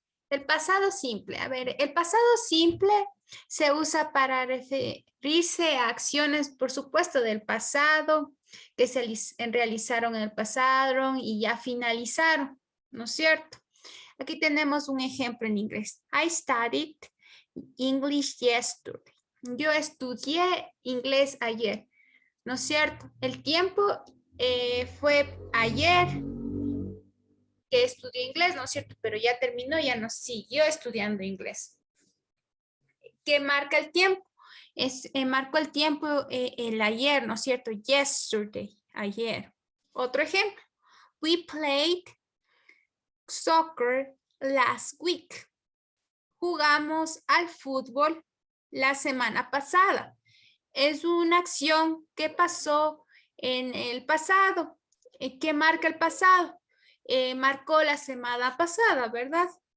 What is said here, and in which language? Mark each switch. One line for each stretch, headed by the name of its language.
Spanish: El pasado simple. A ver, el pasado simple se usa para referirse a acciones, por supuesto, del pasado, que se realizaron en el pasado y ya finalizaron, ¿no es cierto? Aquí tenemos un ejemplo en inglés.
English: I studied English yesterday.
Spanish: Yo estudié inglés ayer, ¿no es cierto? El tiempo fue ayer que estudié inglés, ¿no es cierto? Pero ya terminó, ya no siguió estudiando inglés. ¿Qué marca el tiempo? Marcó el tiempo el ayer, ¿no es cierto? Yesterday, ayer. Otro ejemplo.
English: We played soccer last week.
Spanish: Jugamos al fútbol la semana pasada. Es una acción que pasó en el pasado. ¿Qué marca el pasado? Marcó la semana pasada, ¿verdad?